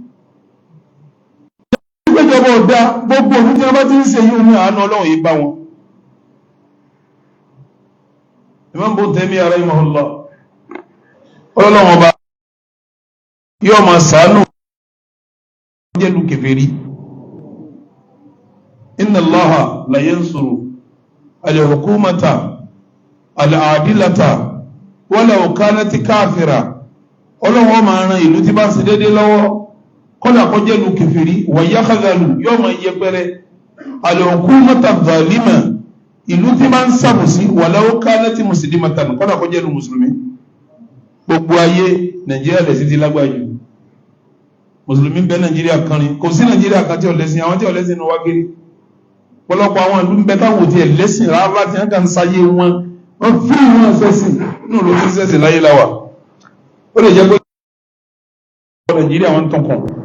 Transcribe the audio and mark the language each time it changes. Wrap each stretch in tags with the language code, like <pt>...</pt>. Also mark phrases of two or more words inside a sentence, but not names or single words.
<yo>ìgbẹ́jọba ọ̀dá gbogbo òun tí wọ́n bá ti ń ṣe yìí ní àánú ọlọ́run yìí bá wọn Imam Ibn Taymiyyah rahimahullah ọlọ́run ọba yóò máa ṣàánú jẹ́lu kèfèrí</yo> <ar>إن الله لا ينصر الحكومة العادلة ولو كانت كافرة</ar> <yo>ọlọ́run máa ran ìlú tí bá ṣe dédé lọ́wọ́ kọ́lá kọ́ jẹ́lu kèfèrí</yo> <ar>ويخذل</ar> <yo>yóò máa yẹpẹrẹ</yo> <ar>الحكومة الظالمة</ar> <yo>ìlú tí bá ń ṣàbòsí</yo> <ar>ولو كانت مسلمة</ar> <yo>kọ́lá kọ́ jẹ́lu mùsùlùmí gbogbo ayé Nàìjíríà lẹ̀ sí ti lágbàájú mùsùlùmí bẹ Nàìjíríà kan ní kò sí Nàìjíríà kan tí ọ̀lẹ́sìn àwọn tí ọ̀lẹ́sìn ní wágírí pọ̀lọpọ̀ àwọn ìlú ń bẹ táwọn tí ẹ̀lẹ́sìn rárá tí wọ́n kàn sáyé wọ́n fi wọn sẹ́sìn inú ló fi sẹ́sìn láyé láwà ó lè jẹ́ pé Nàìjíríà wọn tán kàn</yo>